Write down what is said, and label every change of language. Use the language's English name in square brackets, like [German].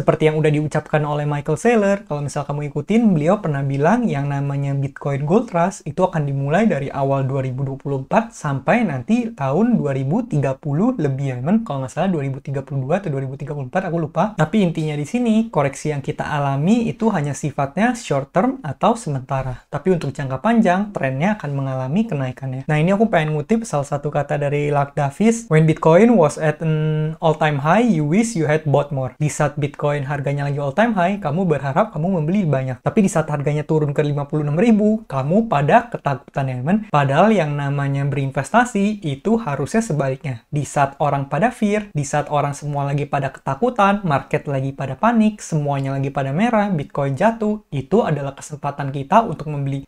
[Indonesian] Seperti yang udah diucapkan oleh Michael Saylor, kalau misal kamu ikutin, beliau pernah bilang yang namanya Bitcoin Gold Rush itu akan dimulai dari awal 2024 sampai nanti tahun 2030 lebih ya teman. Kalau nggak salah 2032 atau 2034 aku lupa. Tapi intinya di sini koreksi yang kita alami itu hanya sifatnya short term atau sementara. Tapi untuk jangka panjang trennya akan mengalami kenaikannya. Nah ini aku pengen ngutip salah satu kata dari Lark Davis. [English] When Bitcoin was at an all-time high, you wish you had bought more. [Indonesian] Di saat Bitcoin harganya lagi all-time high, kamu berharap kamu membeli banyak. Tapi di saat harganya turun ke 56.000, kamu pada ketakutan ya teman. Padahal yang namanya berinvestasi itu harusnya sebaliknya. Di saat orang pada fear, di saat orang semua lagi pada ketakutan, market lagi pada panik, semuanya lagi pada merah, Bitcoin jatuh, itu adalah kesempatan kita untuk membeli.